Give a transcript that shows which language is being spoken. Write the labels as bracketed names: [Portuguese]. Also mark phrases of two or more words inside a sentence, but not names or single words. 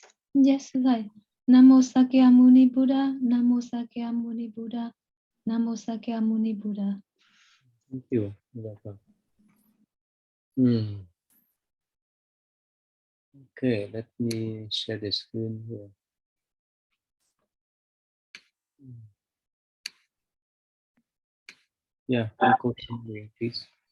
[English] Yes, thầy. [Pali] Namo Sakyamuni Buddha, Namo Sakyamuni Buddha, Namo Sakyamuni Buddha. [English] Thank you. Okay, let me share the screen here. Yeah, continue, please.